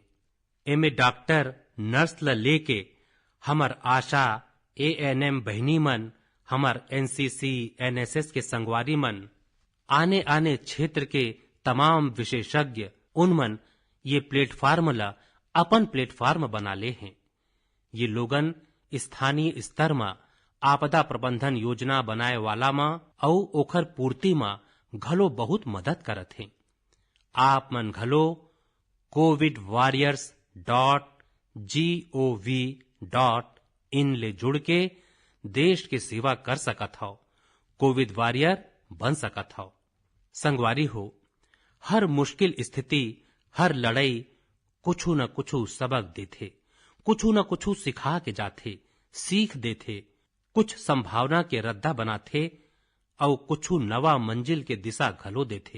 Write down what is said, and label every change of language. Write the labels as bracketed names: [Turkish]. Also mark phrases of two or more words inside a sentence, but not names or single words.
[Chhattisgarhi] एमे [English] doctor nurse [Chhattisgarhi] ला लेके हमर आशा ANM बहनी मन, हमर NCC NSS के संगवारी मन, आने आने क्षेत्र के तमाम विशेषज्ञ उनमन ये प्लेटफार्म ला अपन प्लेटफार्म बना ले हैं। ये लोगन स्थानीय स्तर में आपदा प्रबंधन योजना बनाए वाला मा और ओखर पूर्ति मा घलो बहुत मदद करत हैं। आप मन घलो covidwarriors.gov.in ले जुड़ के देश की सेवा कर सकत हो, [English] Covid warrior [Chhattisgarhi] बन सकत हो। संगवारी हो, हर मुश्किल स्थिति, हर लड़ाई कुछ न कुछ सबक देथे, कुछ न कुछ सिखा के जाथे, सीख देथे, कुछ संभावना के रद्दा बनाथे और कुछ नवा मंजिल के दिशा घलो देथे।